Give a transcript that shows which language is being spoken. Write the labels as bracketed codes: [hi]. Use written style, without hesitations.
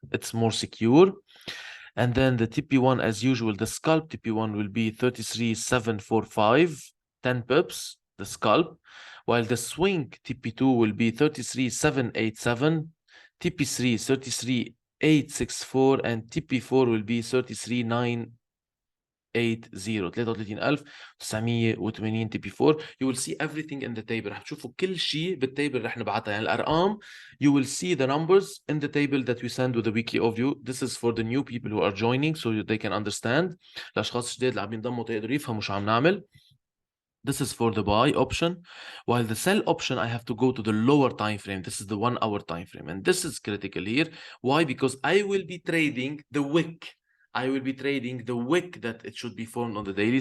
[en] It's more secure. And then the TP1, as usual, the scalp TP1 will be 33,745, 10 pips, the scalp, while the swing TP2 will be 33,787, TP3 33,864, and TP4 will be 33,980, 33,980 TP4. You will see everything in the table. [ar] رح تشوفوا كل شيء بالتable رح نبعتها. يعني الأرقام, [en] you will see the numbers in the table that we send with the weekly overview. This is for the new people who are joining so they can understand. [ar] الأشخاص الجداد اللي عم ينضموا تقدروا يفهموا شو عم نعمل. [en] This is for the buy option, while the sell option, I have to go to the lower time frame. This is the 1-hour time frame, and this is critical here. Why? Because I will be trading the wick. I will be trading the wick that it should be formed on the daily.